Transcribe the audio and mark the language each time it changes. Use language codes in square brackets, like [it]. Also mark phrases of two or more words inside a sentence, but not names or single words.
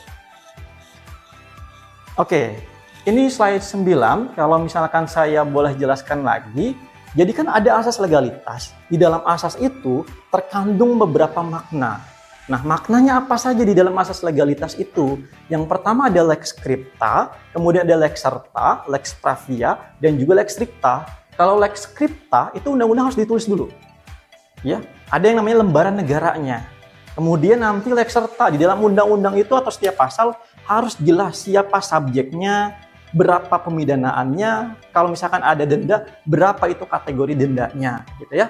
[id] Oke, ini slide 9. Kalau misalkan saya boleh jelaskan lagi, jadi kan ada asas legalitas. Di dalam asas itu terkandung beberapa makna. Nah, maknanya apa saja di dalam asas legalitas itu? Yang pertama ada [la] lex scripta, [id] kemudian ada [la] lex serta, lex previa, [id] dan juga [la] lex stricta. [id] Kalau [la] lex scripta [id] itu undang-undang harus ditulis dulu. Ya, ada yang namanya lembaran negaranya. Kemudian nanti [la] lex serta [id] di dalam undang-undang itu atau setiap pasal harus jelas siapa subjeknya, berapa pemidanaannya, kalau misalkan ada denda, berapa itu kategori dendanya, gitu ya.